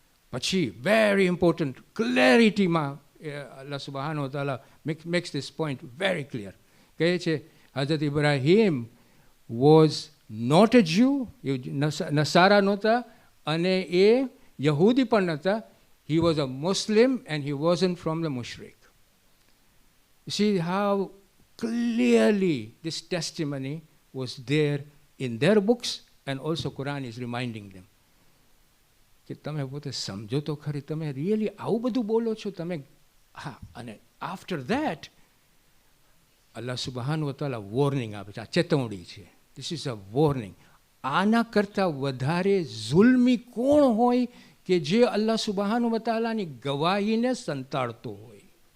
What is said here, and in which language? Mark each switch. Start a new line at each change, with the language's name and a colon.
Gujarati: પછી very important ક્લેરિટીમાં અલ્લાહ સુબહાન વ તાલા
English: Makes this point very clear.
Gujarati: કહે છે હઝરત Ibrahim
English: was not a Jew,
Gujarati: નસારા નહોતા અને એ યહૂદી પણ નહોતા.
English: He was a Muslim and he wasn't from the mushrik. You see how clearly this testimony was there in their books, and also Quran is reminding them.
Gujarati: કે તમે પોતે સમજો તો ખરી, તમે રિયલી આવું બધું બોલો છો તમે? હા, અને
English: after that
Gujarati: અલ્લાહ સુબહાન વ તાલા વોર્નિંગ આપે છે, આ ચેતવણી છે.
English: This is a warning.
Gujarati: આના કરતાં વધારે ઝુલ્મી કોણ હોય કે જે અલ્લાહ સુબહાન વ તાલાની ગવાહીને સંતાડતો હોય?